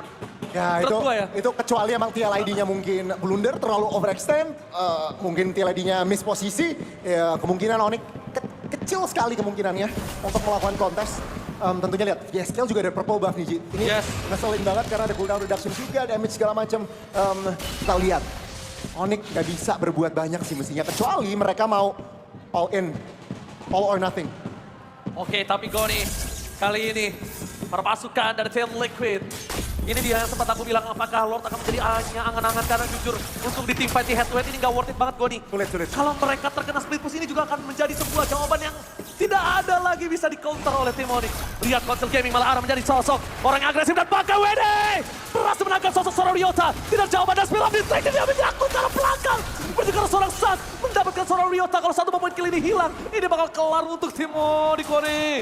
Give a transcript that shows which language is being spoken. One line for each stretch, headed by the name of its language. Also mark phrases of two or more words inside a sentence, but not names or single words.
Indonesian: Ya itu kecuali emang TLID-nya mungkin blunder, terlalu overextend, mungkin TLID-nya miss posisi, ya kemungkinan Onyx kecil sekali kemungkinannya untuk melakukan kontes. Tentunya lihat, Skill juga ada
English: purple buff
Indonesian: nih, Ji. Ini ngeselin banget karena ada
English: cooldown reduction
Indonesian: juga, damage segala macam. Kita lihat, Onyx gak bisa berbuat banyak sih mestinya, kecuali mereka mau
English: all in, all or nothing.
Indonesian: Oke, tapi Goni, kali ini perpasukan dari tim Liquid. Ini dia yang sempat aku bilang, apakah Lord akan menjadi angan-angan karena jujur untuk di
English: team fight
Indonesian: di
English: head to head
Indonesian: ini gak
English: worth it
Indonesian: banget, Goni. Sulit. Kalau mereka terkena
English: split push
Indonesian: ini juga akan menjadi sebuah jawaban yang tidak ada lagi bisa di-counter oleh tim Onyx. Lihat Console Gaming malah arah menjadi sosok orang yang agresif dan pakai WD. Berhasil menangkap sosok seorang Ryota. Tidak jauh pada Spill of Distraction, dia menyangkut ke arah belakang. Menuju ke arah seorang Suns, mendapatkan menewaskan seorang Ryota. Kalau satu pemain kill ini hilang, ini bakal kelar untuk tim Onico nih.